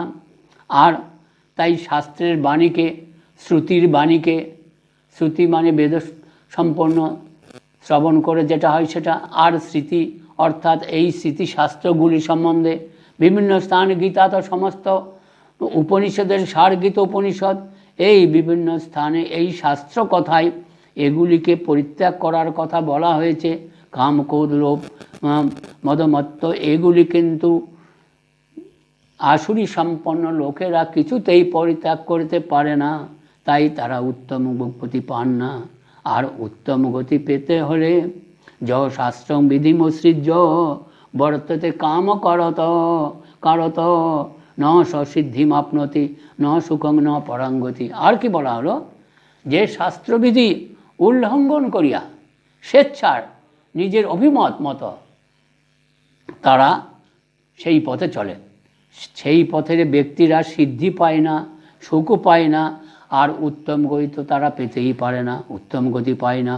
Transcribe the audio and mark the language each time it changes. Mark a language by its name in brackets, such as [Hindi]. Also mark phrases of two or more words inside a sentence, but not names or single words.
[Bangla] আর তাই শাস্ত্রের বাণীকে, শ্রুতির বাণীকে, শ্রুতি মানে বেদ সম্পন্ন শ্রবণ করে যেটা হয় সেটা, আর স্মৃতি অর্থাৎ এই স্মৃতিশাস্ত্রগুলি সম্বন্ধে বিভিন্ন স্থান, গীতা তো সমস্ত উপনিষদের সার, গীতা উপনিষদ, এই বিভিন্ন স্থানে এই শাস্ত্র কথায় এগুলিকে পরিত্যাগ করার কথা বলা হয়েছে। কাম, ক্রোধ, লোভ, মদমত্ত এগুলি কিন্তু আসুরি সম্পন্ন লোকেরা কিছুতেই পরিত্যাগ করতে পারে না, তাই তারা উত্তম গতি পান না। আর উত্তম গতি পেতে হলে [Sanskrit] য শাস্ত্রং বিধিমসৃজ্য বর্ততে কাম করত কারত ন সিদ্ধিমাপ্নতি ন সুখং ন পরাঙ্গতি। [Bangla] আর কি বলা হলো? যে শাস্ত্রবিধি উল্লঙ্ঘন করিয়া স্বেচ্ছার নিজের অভিমত মতো তারা সেই পথে চলে, সেই পথের ব্যক্তিরা সিদ্ধি পায় না, সুখও পায় না, আর উত্তম গতি তো তারা পেতেই পারে না, উত্তম গতি পায় না।